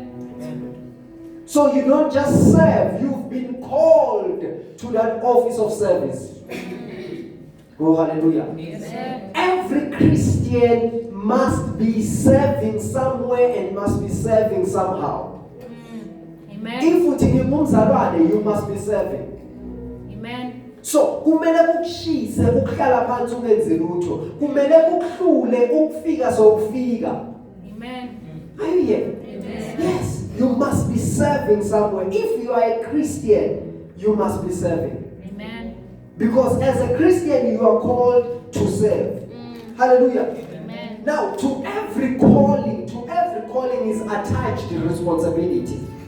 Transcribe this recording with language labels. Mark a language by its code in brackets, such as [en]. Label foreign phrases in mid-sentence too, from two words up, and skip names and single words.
[en] So you don't just serve, you've been called to that office of service. Oh, hallelujah. Yes, sir. Every Christian must be serving somewhere and must be serving somehow. Amen. If you must be serving. Amen. So, [zu] kumele kukushise ukuhlala phansi ungenzi lutho. Kumele kukuhlule ukufika sokufika. [en] Amen. Are you here? Amen. Yes, you must be serving somewhere. If you are a Christian, you must be serving. Amen. Because as a Christian, you are called to serve. Hallelujah. Amen. Now, to every calling is attached responsibility.